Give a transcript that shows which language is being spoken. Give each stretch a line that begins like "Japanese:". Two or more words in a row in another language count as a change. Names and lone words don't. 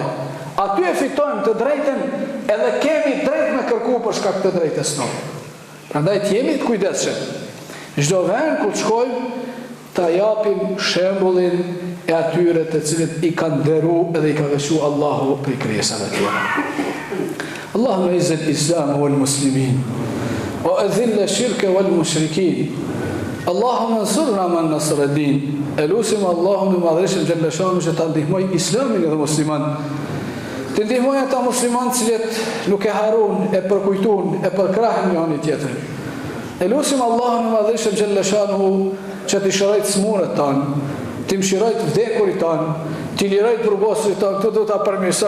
Albanian: Aty e fitojmë të drejten edhe kemi drejt me kërku për shkak të drejtës tonë. Prandaj të jemi të kujdesshëm. Çdo vend ku të shkojmë, ta japim shembullin e atyre të cilët I kanë nderuar edhe I ka veçuar Allahu për krijesat e tij.
Arabic: اللهم أعز الإسلام والمسلمين وأذل الشرك والمشركين اللهم انصرنا من نصر الدين.
Albanian: Elusim Allahun i madhreshëm
Arabic: جل شأنه
Albanian: që ta ndihmoj islamin dhe musliman. Të ndihmoj ata musliman cilët nuk e harun, e përkujtun, e përkrahin njëri tjetrin. Elusim Allahun i madhreshëm
Arabic: جل شأنه
Albanian: që t'i shërojt smurët tanë, t'i mshirojt vdekurit tanë, t'i lirojt burgosurit tanë, këtu du t'a përmirësoj.